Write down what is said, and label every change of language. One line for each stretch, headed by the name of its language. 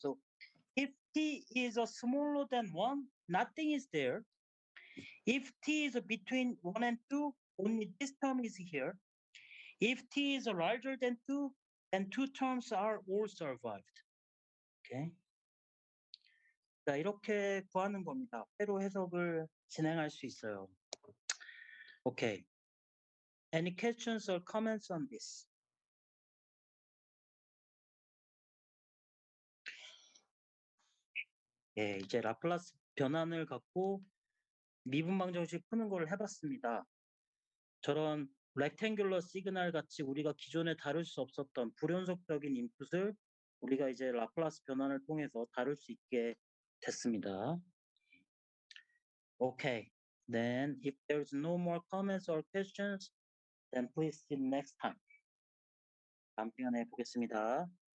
English: So if t is smaller than 1, nothing is there. If t is between 1 and 2, only this term is here. If t is larger than 2, then two terms are all survived. Okay?
Korean: 자, 이렇게 구하는 겁니다. 회로 해석을 진행할 수 있어요.
English: Okay. Any questions or comments on this?
Korean: 예, 이제 라플라스 변환을 갖고 미분 방정식 푸는 걸 해봤습니다. 저런 렉탱귤러 시그널 같이 우리가 기존에 다룰 수 없었던 불연속적인 인풋을 우리가 이제 라플라스 변환을 통해서 다룰 수 있게 됐습니다.
English: Okay, then if there's no more comments or questions, then please see you next time.
Korean: 다음 시간에 보겠습니다.